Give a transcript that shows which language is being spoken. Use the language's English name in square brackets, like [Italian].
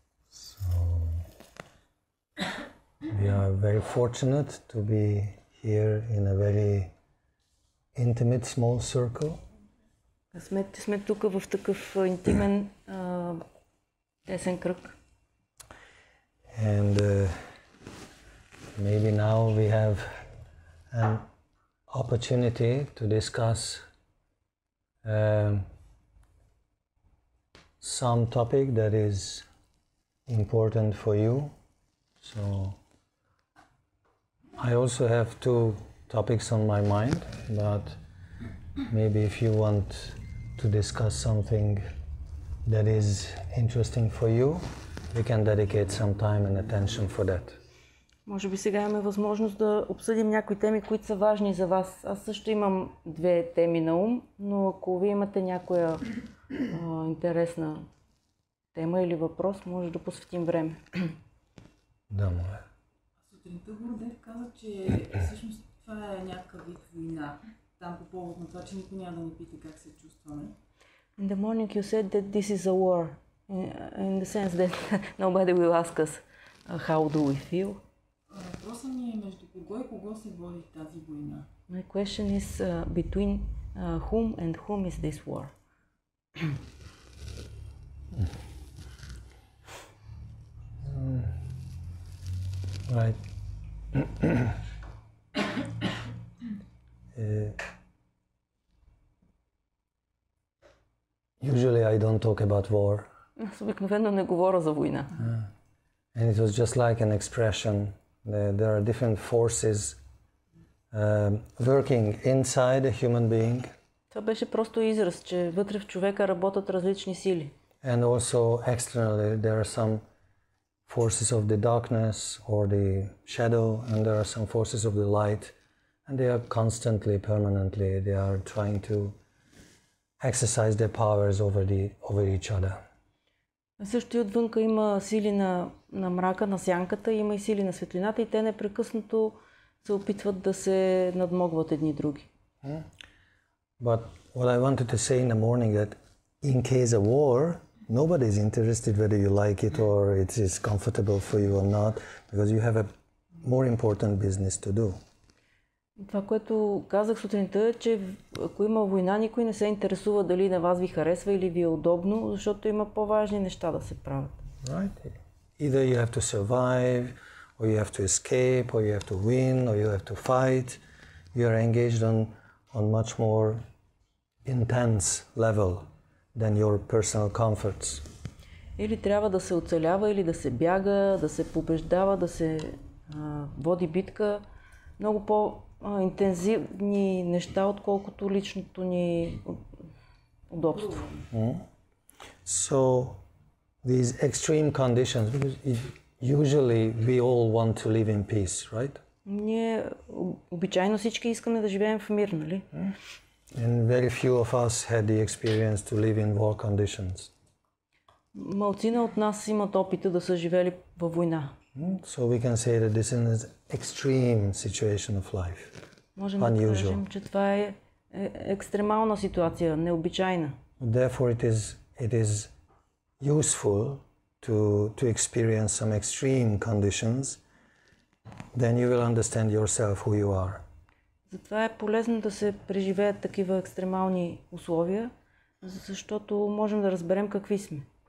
[English] So, we are very fortunate to be here in a very intimate small circle. [Bulgarian] Сме тук в такъв интимен тесен кръг. [English] And maybe now we have an opportunity to discuss some topic that is important for you. So I also have two topics on my mind, but maybe if you want to discuss something that is interesting for you, we can dedicate some time and attention for that. [Bulgarian] Може би сега имаме възможност да обсъдим някои теми, които са важни за вас. Аз също имам две теми на ум, но ако вие имате някоя интересна тема или въпрос, може да посветим време. Да, моля. Сутринта Гордев каза, че всъщност това е някакъв вид война. Там по повод на това, че никой няма да ни пита как се чувстваме. [English] In the morning you said that this is a war, in the sense that nobody will ask us how do we feel. [Bulgarian] Въпросът ми е между кого и кого се води тази война? [English] My question is between whom and whom is this war? Right. Usually I don't talk about war. [Bulgarian] Аз обикновено не говоря за война. [English] And it was just like an expression. There are different forces working inside a human being. [Bulgarian] Това беше просто израз, че вътре в човека работят различни сили. [English] And also externally there are some forces of the darkness or the shadow, and there are some forces of the light, and they are constantly, permanently, they are trying to exercise their powers over each other. [Bulgarian] Също и отвънка има сили на мрака, на сянката, има и сили на светлината и те непрекъснато се опитват да се надмогват едни други. [English] But what I wanted to say in the morning that in case of war, nobody is interested whether you like it or it is comfortable for you or not, because you have a more important business to do. [Bulgarian] Това, което казах сутринта е, че ако има война, никой не се интересува дали на вас ви харесва или ви е удобно, защото има по-важни неща да се правят. [English] Right? Either you have to survive, or you have to escape, or you have to win, or you have to fight. You are engaged on much more intense level than your personal comforts. [Bulgarian] Или трябва да се оцелява, или да се бяга, да се побеждава, да се води битка. Много по-интензивни неща, отколкото личното ни удобство. [English] So these extreme conditions, because usually we all want to live in peace, right? [Bulgarian] Ние обичайно всички искаме да живеем в мир, нали? [English] And very few of us had the experience to live in war conditions. [Bulgarian] Малцина от нас имат опита да са живели във война. [English] So we can say that this is an extreme situation of life. [Bulgarian] Можем да кажем, че това е екстремална ситуация, необичайна. [English] Therefore it is useful to experience some extreme conditions. Then you will understand yourself who you are. [Bulgarian] Затова е полезно да се преживеят такива екстремални условия, защото можем да разберем какви сме.